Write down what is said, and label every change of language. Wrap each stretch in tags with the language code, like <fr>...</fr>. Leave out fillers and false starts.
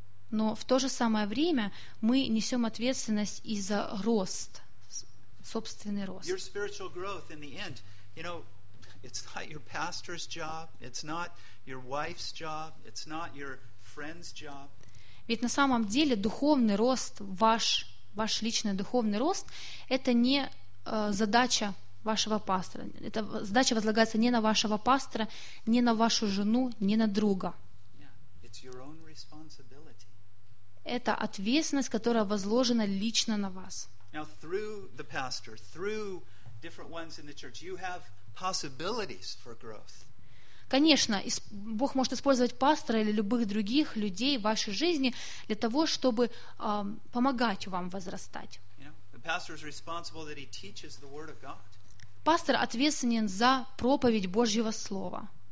<ru>Но в то же самое время мы несем ответственность и за рост, собственный рост.</ru> <en>Your spiritual growth in the end, you know, it's not your pastor's job, it's not your wife's job, it's not your friend's job.</en> <ru>Ведь на самом деле духовный рост, ваш личный духовный рост, это не задача вашего пастора. Это задача возлагается не на вашего пастора, не на вашу жену, не на друга.</ru> <en>Yeah,</en> <ru>это ответственность, которая возложена лично на вас.</ru> <en>Now, through the pastor, through different ones in the church, you have possibilities for growth.</en> <ru>Конечно, Бог может использовать пастора или любых других людей в вашей жизни для того, чтобы помогать вам возрастать. Пастор ответственен за проповедь Божьего Слова.</ru>